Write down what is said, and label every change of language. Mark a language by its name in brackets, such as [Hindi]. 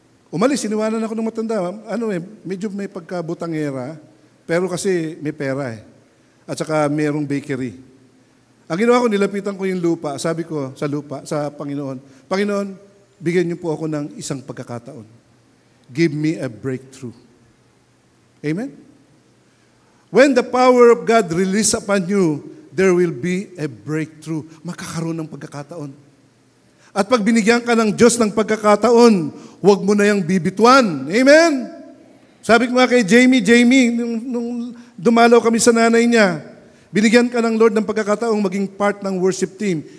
[Filipino] Umalis, iniwanan ako ng matanda. Medyo may pagkabutangera, pero kasi may pera At saka mayroong bakery. Ang ginawa ko, nilapitan ko yung lupa. Sabi ko sa Panginoon, Panginoon, bigyan niyo po ako ng isang pagkakataon. [English] Give me a breakthrough. Amen? When the power of God release upon you, there will be a breakthrough. [Filipino] Makakaroon ng pagkakataon. At pag binigyan ka ng Diyos ng pagkakataon, huwag mo na yung bibituan. Amen? Sabi ko nga kay Jamie, nung dumalaw kami sa nanay niya, binigyan ka ng Lord ng pagkakataong maging part ng worship team.